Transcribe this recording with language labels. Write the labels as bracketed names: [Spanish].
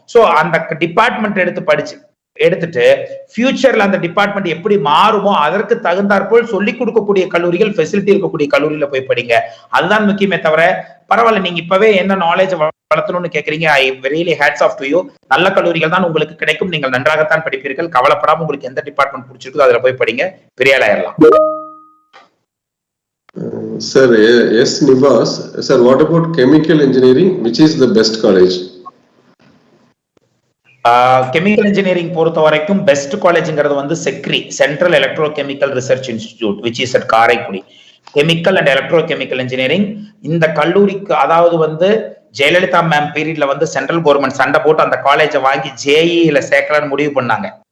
[Tamil] So அந்த department எடுத்துட்டு ஃபியூச்சர்ல அந்த டிபார்ட்மெண்ட் எப்படி மாறுமோ அதற்கு தகுந்தாற்போல் சொல்லிக் கொடுக்கக்கூடிய கல்லூரிகள், ஃபெசிலிட்டி இருக்கக்கூடிய கல்லூரியில போய் படிங்க. அதுதான் முக்கியமே தவிர, பரவாயில்ல நீங்க இப்பவே என்ன நாலேஜ் வளர்த்தணும்னு கேக்குறீங்க, [English] I really hats off to you. [Tamil] நல்ல கல்லூரிகள் தான் உங்களுக்கு கிடைக்கும், நீங்கள் நன்றாகத்தான் படிப்பீர்கள். கவலைப்படாம உங்களுக்கு எந்த டிபார்ட்மெண்ட் பிடிச்சிருக்கோ அதுல போய் படிங்க, பெரிய ஆயிரலாம். [English] Sir, yes, Nivas. Sir, what about chemical engineering? Which is the best college? [Tamil] Chemical engineering பொறுத்த வரைக்கும் பெஸ்ட் காலேஜ்ங்கிறது வந்து செக்ரி, central electro chemical research institute, which is at Karaikudi. Chemical and electro chemical engineering இந்த கல்லூரிக்கு, அதாவது வந்து ஜெயலலிதா மேம் பீரியட்ல வந்து சென்ட்ரல் கவர்மெண்ட் சண்டை போட்டு அந்த காலேஜை வாங்கி JEE-ல சேர்க்கலான்னு முடிவு பண்ணாங்க.